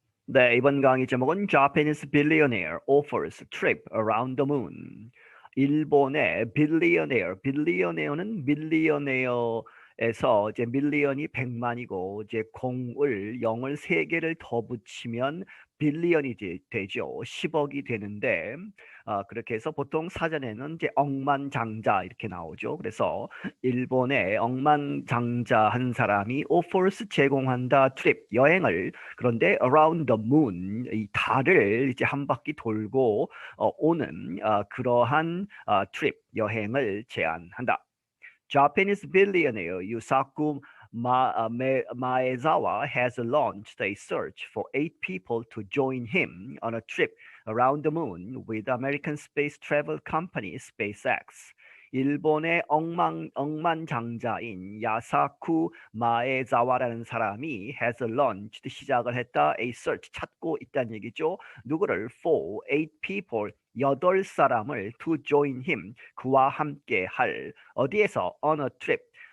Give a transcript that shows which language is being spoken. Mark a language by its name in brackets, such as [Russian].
[Korean] 네, 이번 강의 제목은 [English] Japanese billionaire offers trip around the moon. [Korean] 일본의 빌리어네어는 밀리어네어에서 이제 밀리언이 100만이고 이제 공을 0을 3개를 더 붙이면 빌리언이 되죠. 10억이 되는데 그렇게 해서 보통 사전에는 이제 억만장자 이렇게 나오죠. 그래서 일본의 억만장자 한 사람이 [English] offers [Korean] 제공한다 트립 여행을 그런데 [English] around the moon [Korean] 이 달을 이제 한 바퀴 돌고 오는 그러한 트립 여행을 제안한다. [English] Japanese billionaire Yusaku Maezawa has launched a search for 8 people to join him on a trip around the moon with American space travel company SpaceX. [Korean] 일본의 억만장자인 야사쿠 마에자와라는 사람이 [English] has launched [Korean] 시작을 했다. [English] A search [Korean] 찾고 있다는 얘기죠. 누구를 [English] for 8 people [Korean] 8 사람을 [English] to join him [Korean] 그와 함께 할 어디에서 [English] on a trip